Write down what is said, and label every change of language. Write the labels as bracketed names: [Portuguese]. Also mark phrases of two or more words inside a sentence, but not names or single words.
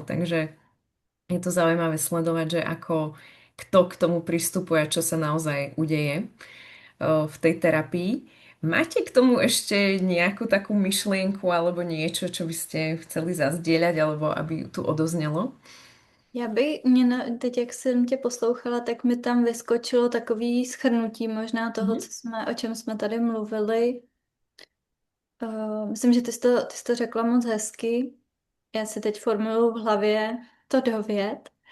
[Slovak] Takže je to zaujímavé sledovať, že ako kto k tomu pristupuje a čo sa naozaj udeje v tej terapii. Máte k tomu ešte nejakú takú myšlienku alebo niečo, čo by ste chceli zazdieľať alebo aby tu odoznelo? [Czech] Teď, jak jsem tě poslouchala, tak mi tam vyskočilo takový shrnutí možná toho, Mhm. o čem jsme tady mluvili. Myslím, že ty jsi to řekla moc hezky. Já si teď formuluju v hlavě to do vět.